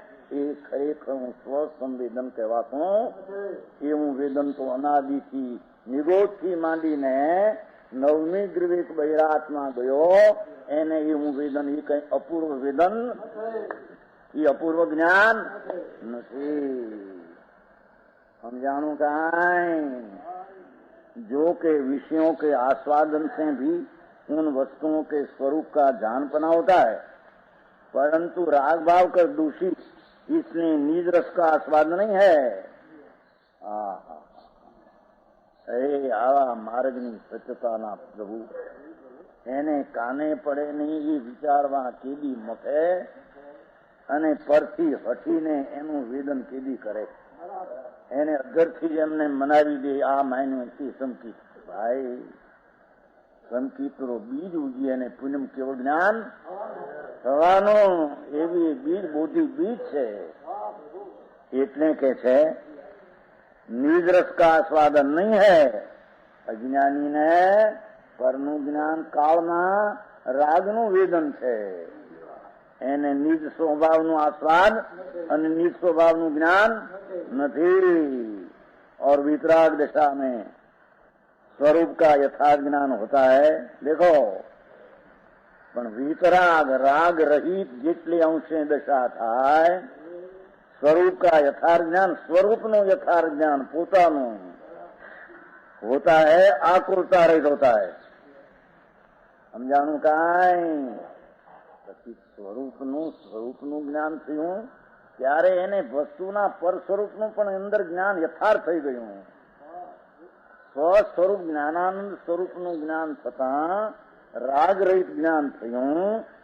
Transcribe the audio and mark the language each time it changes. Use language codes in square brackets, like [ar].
[gu] એ ખરેખર હું સ્વસંવેદન કહેવાતું. એવું વેદન તો અનાદિથી નિરોધથી માંડીને નવમી ગ્રીવિક બહિરાત્મા ગયો એને એવું વેદન, એ કઈ અપૂર્વ વેદન, એ અપૂર્વ જ્ઞાન નથી. समझाणु कांई? [hi] जो के विषयों के आस्वादन से भी उन वस्तुओं के स्वरूप का जानपना होता है, परंतु राग भाव कर दूषित इसमें निज रस का आस्वाद नहीं है. [gu] अरे आवा मार्गनी सत्यताना प्रभु એને કાને પડે નહીં એ વિચારવા કેદી મથે અને પરથી હટીને એનું વેદન કેદી કરે. એને અગરથી એમને મનાવી દે આ માન્યું સંકિત. ભાઈ સંકિત બીજ ઉગી અને પૂનમ કેવળ જ્ઞાન થવાનું એવી બીજ બોધી બીજ છે. એટલે કે છે [hi] નિજ રસ કા આસ્વાદન નહીં હૈ. [gu] અજ્ઞાની ને પરનું જ્ઞાન કાળના રાગનું વેદન છે. એને નિજ સ્વભાવનું આસ્વાદ અને નિજ સ્વભાવનું જ્ઞાન નથી. [hi] और वितराग दशा में स्वरूप का यथार्थ ज्ञान होता है. [gu] देखो પણ વિતરાગ રાગ રહિત જેટલી અંશે દશા થાય સ્વરૂપ का यथार्थ ज्ञान, स्वरूपનું यथार्थ ज्ञान પોતાનું होता है, [hi] आकुलता रहित होता है. [gu] સમજાણું કાંઈ? પછી સ્વરૂપનું જ્ઞાન થયું ત્યારે એને વસ્તુના પર સ્વરૂપનું પણ અંદર જ્ઞાન યથાર્થ થઈ ગયું. સ્વસ્વરૂપ જ્ઞાનાનંદ સ્વરૂપનું જ્ઞાન થતા રાગ રહિત જ્ઞાન થયું.